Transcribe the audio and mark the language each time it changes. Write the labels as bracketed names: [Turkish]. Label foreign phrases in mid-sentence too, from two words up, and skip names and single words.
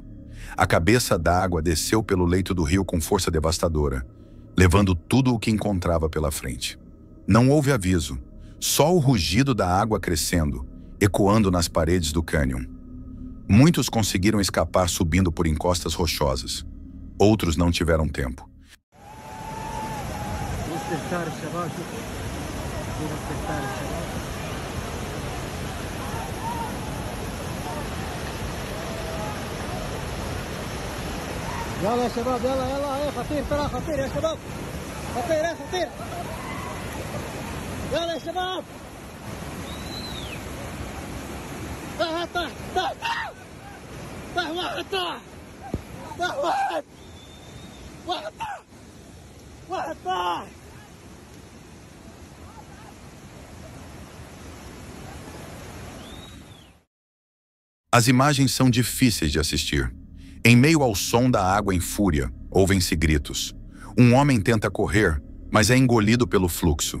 [Portuguese] A cabeça d'água desceu pelo leito do rio com força devastadora, levando tudo o que encontrava pela frente. Não houve aviso, Só o rugido da água crescendo, ecoando nas paredes do cânion. Muitos conseguiram escapar subindo por encostas rochosas. Outros não tiveram tempo. [Arabic] يلا يا شباب يلا يلا يا خطير ترى خطير يا شباب خطير يا خطير يلا يا شباب طاح طاح طاح طاح واحد طاح طاح واحد واحد طاح واحد طاح [Portuguese] As imagens são difíceis de assistir. Em meio ao som da água em fúria, ouvem-se gritos. Um homem tenta correr, mas é engolido pelo fluxo.